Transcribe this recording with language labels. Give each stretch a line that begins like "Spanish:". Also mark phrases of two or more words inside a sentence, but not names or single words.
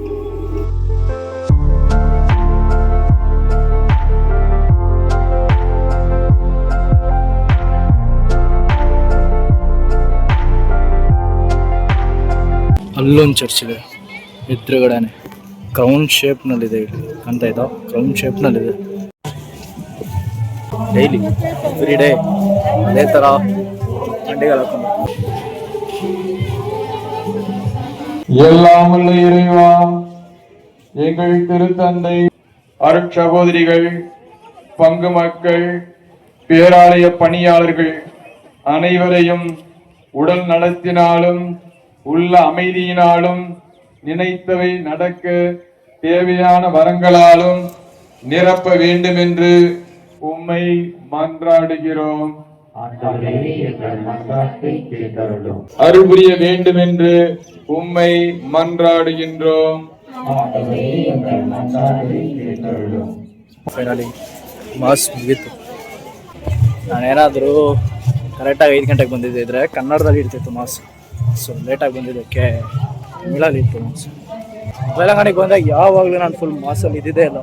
Kannada: ಅಲ್ಲೊಂದು ಚರ್ಚ್ ಇದೆ ಎದುರುಗಡೆನೆ, ಕ್ರೌನ್ ಶೇಪ್ನಲ್ಲಿದೆ. ಕಾಣ್ತಾ ಇದ್ದ ಕ್ರೌನ್ ಶೇಪ್ನಲ್ಲಿದೆ.
English: daily every day
Kannada: ಅದೇ ಥರ ಮಂಡಿಗಳು ಹಾಕೊಂಡು
Tamil: எல்லாம் உள்ள இறைவா, எங்கள் திருத்தந்தை, அருட்சகோதரிகள், பங்கு மக்கள், பேராலய பணியாளர்கள் அனைவரையும் உடல் நலத்தினாலும் உள்ள அமைதியினாலும் நினைத்தவை நடக்க தேவையான வரங்களாலும் நிரப்ப வேண்டும் என்று உம்மை மன்றாடுகிறோம். அருள் புரிய வேண்டும் என்று உம்மை மன்றாடுகின்றோம்.
English: finally mass
Kannada: ಮುಗೀತು. ನಾನೇನಾದರೂ ಕರೆಕ್ಟಾಗಿ 5 ಗಂಟೆಗೆ ಬಂದಿದ್ದಿದ್ರೆ ಕನ್ನಡದಲ್ಲಿ ಇರ್ತಿತ್ತು ಮಾಸ್. ಸೊ ಲೇಟಾಗಿ ಬಂದಿದ್ದಕ್ಕೆ ತಮಿಳಲ್ಲಿ ಇತ್ತು ಮಾಸ್. ಬೆಳಗಾಣಿಗೆ ಬಂದಾಗ ಯಾವಾಗಲೂ ನಾನು ಫುಲ್ ಮಾಸಲ್ಲಿ ಇದ್ದಿದ್ದೇ ಇಲ್ಲ.